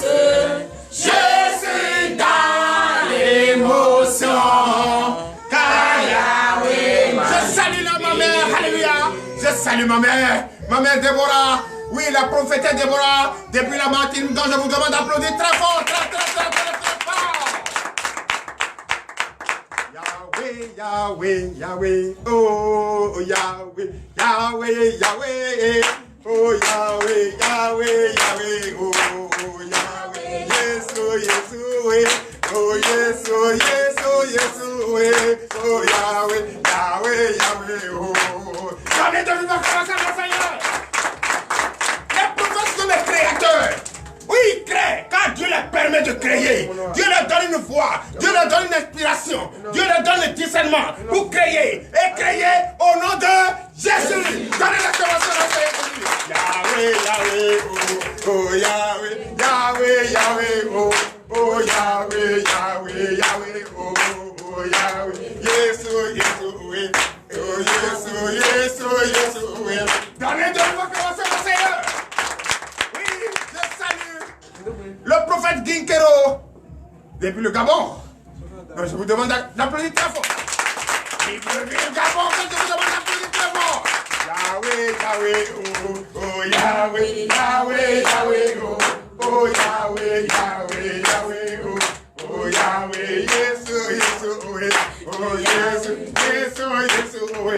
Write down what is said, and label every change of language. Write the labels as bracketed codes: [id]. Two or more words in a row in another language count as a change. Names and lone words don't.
[fr] Je suis dans l'émotion. Je salue ma mère, alléluia. Je salue ma mère Déborah. Oui, la prophétesse Déborah. Depuis la matinée, donc je vous demande d'applaudir très fort, très fort. Yahweh, Yahweh, Yahweh. Oh, Yahweh, Yahweh, Yahweh. Oh, Yahweh, Yahweh, Yahweh. Oh, Yahweh. Yes, oh, yes, oh, oh, yes, oh, yes, oh, yes, oh, oh, Yahweh, Yahweh, Yahweh, oh. J'en ai devenu ma grâce à mon Seigneur. Les prophètes sont les créateurs. Oui, ils créent, car Dieu leur permet de créer. Dieu leur donne une voix, Dieu leur donne une inspiration, Dieu leur donne le discernement pour créer. Et créer au nom de Jésus. Donnez l'acclamation à Seigneur Jésus. Yahweh, Yahweh, oh, oh, Yahweh, Yahweh, Yahweh, oh, oh, Yahweh, Yahweh, Yahweh, oh, oh, Yahweh, yes, oh, yes, oh, oui. Oh, yes, oh, yes, oh, yes, oh, oui. Donnez de l'acclamation au Seigneur. Oui, je salue le prophète Ginkero depuis le Gabon. Donc, je vous demande d'applaudir très fort. Depuis le Gabon, je vous demande d'applaudir très fort. Yahweh, Yahweh, oh, oh, Yahweh, Yahweh, Yahweh, oh, oh, Yahweh, Yahweh, Yahweh, oh, oh, Yahweh, yes, oh, yes, oh, yes, oh, yes, yes, oh, yes, oh, yes.